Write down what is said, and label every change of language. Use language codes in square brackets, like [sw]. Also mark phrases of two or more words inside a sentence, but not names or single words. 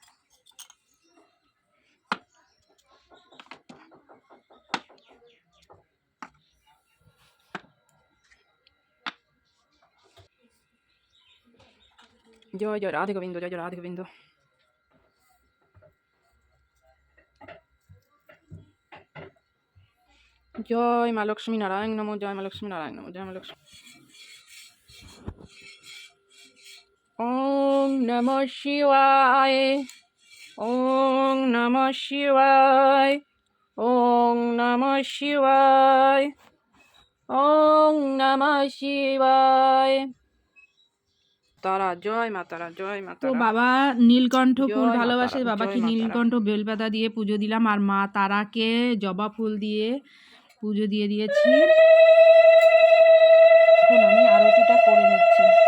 [bn] জয় জয় রাধে গোবিন্দ, জয় জয় রাধে গোবিন্দ। জয় মা লক্ষ্মী নারায়ণ নমো, জয় মা লক্ষ্মী নারায়ণ নমো, জয় মা লক্ষ্মী। [sa] ओम नमः शिवाय, ओम नमः शिवाय, ओम नमः शिवाय, ओम नमः शिवाय। [bn] তারা, জয় মা তারা, জয় মা তো তারা। বাবা নীলকণ্ঠ ফুল জয় মা ভালোবাসে, তারা, বাবাকে জয় মা তারা। নীলকণ্ঠ বেলপাতা দিয়ে পুজো দিলাম। আর মা তারাকে জবা ফুল দিয়ে পুজো দিয়ে দিয়েছি। এখন আমি আরতিটা করে নিচ্ছি।